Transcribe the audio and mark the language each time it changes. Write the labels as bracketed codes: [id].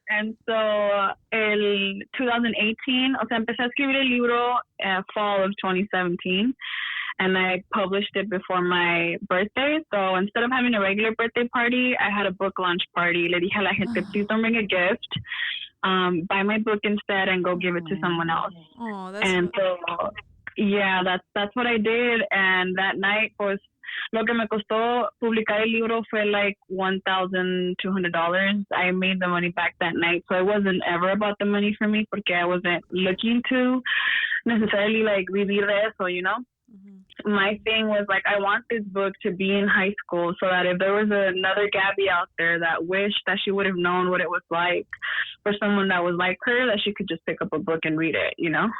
[es] And so, el 2018, o sea, empecé a escribir el libro [en] fall of [es] 2017. [en] And I published it before my birthday. So instead of having a regular birthday party, I had a book launch party. [es] Le dije a la gente, [en] please don't bring a gift. Buy my book instead and go give it to someone else. Oh, that's and so, yeah, that's what I did. And that night, [es] pues, lo que me costó publicar el libro [en] fue like $1,200. I made the money back that night. So it wasn't ever about the money for me, porque I wasn't looking to necessarily like [es] vivir de eso, [en] you know? Mm-hmm. My thing was like, I want this book to be in high school so that if there was another Gabby out there that wished that she would have known what it was like for someone that was like her, that she could just pick up a book and read it, you know?